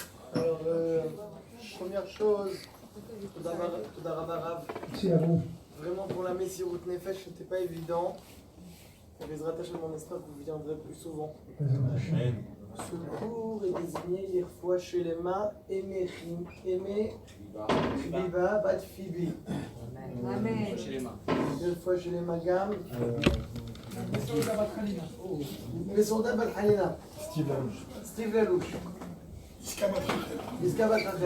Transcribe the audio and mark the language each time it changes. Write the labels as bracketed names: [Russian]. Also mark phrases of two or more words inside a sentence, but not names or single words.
[French] Alors, première chose, [Hebrew] תודה רבה רב. [French] Merci à vous. Vraiment pour la [Hebrew] מסירות נפש, [French] c'était pas évident. Pour les rattaches de mon esprit, vous viendrez plus souvent. Ce cours est désigné [Hebrew] רפואה שלמה [French] Aimé Biba Bat Fibi. Amen. [Hebrew] רפואה שלמה גם. Mesoda Bat Halina. Steve Lelouch. Iska Bat Rachel.